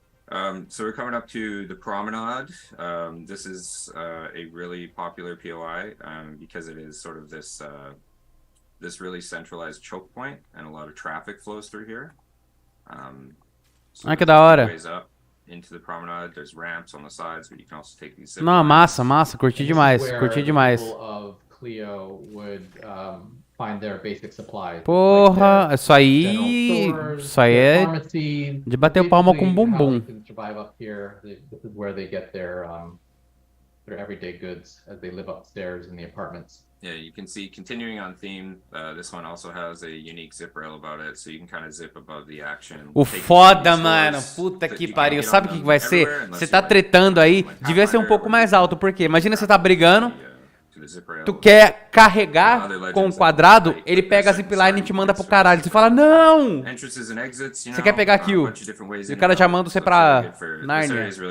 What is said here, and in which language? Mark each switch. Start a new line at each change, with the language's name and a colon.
English: So we're coming up to the Promenade. This is a really popular POI because it is sort of this really centralized choke point, and a lot of traffic flows through here. So
Portuguese: que da hora.
English: Ways up into the Promenade. There's ramps on the sides, but you can also take these.
Portuguese: Não, massa, curti demais, curti demais.
English: Of Clio would find their basic supplies.
Portuguese: Porra,
English: like
Portuguese: isso aí é de bater palma com bumbum.
English: Survive up here. This is where they get their everyday goods as they live upstairs in the apartments. Yeah, you can see, continuing on theme, this one also has a unique zip rail about it, so you can kind of zip above the action.
Portuguese: O foda, mano, puta que pariu. Sabe o que vai ser? Você tá tretando aí, devia ser um pouco mais alto, porque imagina você tá brigando, tu quer carregar com o quadrado, ele pega a zipline e te manda pro caralho. Você fala, não! Você quer pegar kill. E o cara já manda você pra Narnia.